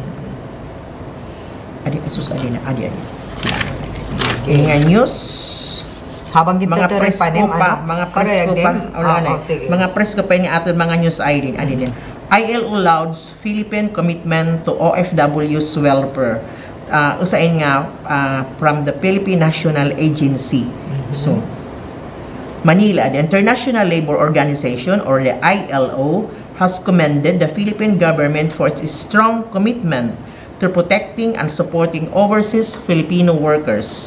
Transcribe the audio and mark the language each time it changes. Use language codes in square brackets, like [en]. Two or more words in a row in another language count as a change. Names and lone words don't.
[war] Adi asus adi nga news. Habang mga presko pa, mga presko pa ni aton mga news Eileen, adi din. [en] ILO lauds Philippine commitment to OFW's welfare. Usain nga from the Philippine National Agency. So, Manila, the International Labor Organization or the ILO has commended the Philippine government for its strong commitment to protecting and supporting overseas Filipino workers.